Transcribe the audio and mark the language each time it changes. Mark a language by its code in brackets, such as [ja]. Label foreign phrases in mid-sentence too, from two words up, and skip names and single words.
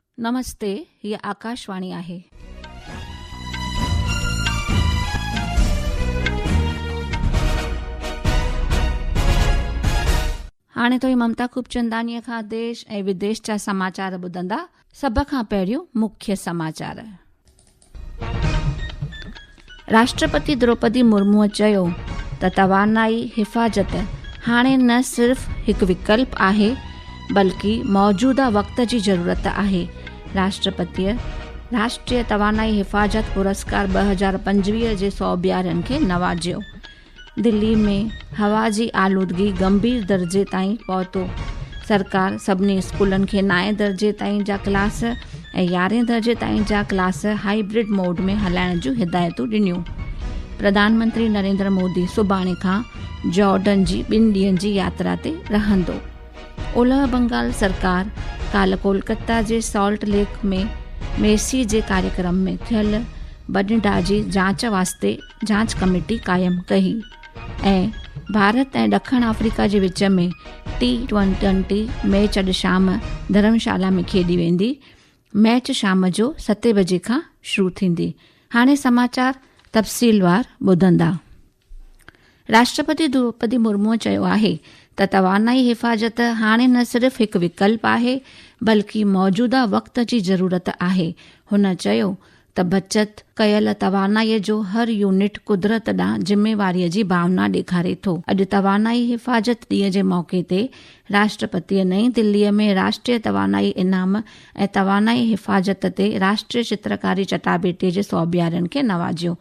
[sd] नमस्ते, ये आकाशवाणी आहे। हाणे तो ममता खूबचंदानी खां देश ऐं विदेश जा समाचार ॿुधंदा। सभ खां पहिरियों मुख्य समाचार। राष्ट्रपति द्रौपदी मुर्मू चयो त तवानाई हिफ़ाज़त हाणे न सिर्फ़ हिकु विकल्प आहे बल्कि मौजूदा वक़्त जी ज़रूरत आहे। राष्ट्रपतिअ राष्ट्रीय तवानाई हिफ़ाज़त पुरस्कार 2025 जे सौबियारनि खे नवाजियो। दिल्ली में हवा जी आलूदगी गंभीर दर्जे ताईं पहुतो। सरकार सभिनी स्कूलनि खे 9 दर्जे ताईं जा क्लास ऐं 11 दर्जे ताईं जा क्लास [en] hybrid mode [sd] में हलाइण जूं हिदायतूं ॾिनियूं। प्रधानमंत्री नरेंद्र मोदी सुभाणे खां जॉर्डन जी 2 ॾींहनि जी यात्रा ते रहंदो। ओलह बंगाल सरकार काल्ह कोलकाता जे सॉल्ट लेक में मेसी जे कार्यक्रम में थियल बदिंडा जी जांच वास्ते जांच कमेटी क़ाइमु कई ऐं भारत ऐं ॾखण अफ्रीका जे विच में T20 मैच अॼु शाम धर्मशाला में खेॾी वेंदी। मैच शाम जो 7 बजे खां शुरू थींदी। हाणे समाचार तफ़सीलवार ॿुधंदा। राष्ट्रपति द्रौपदी मुर्मू चयो आहे त तवानाई हिफ़ाज़त हाणे न सिर्फ़ हिकु विकल्प आहे बल्कि मौजूदा वक़्त जी ज़रूरत आहे। हुन चयो त बचत कयल तवानाईअ जो हर यूनिट कुदरत ॾांहुं ज़िम्मेवारीअ जी भावना ॾेखारे थो। अॼु तवानाई हिफ़ाज़त ॾींहं जे मौक़े ते राष्ट्रपतिअ नईं दिल्लीअ में राष्ट्रीय तवानाई इनाम ऐं तवानाई हिफ़ाज़त ते राष्ट्रीय चित्रकारी चटाभेटीअ जे सौबियारनि खे नवाजियो।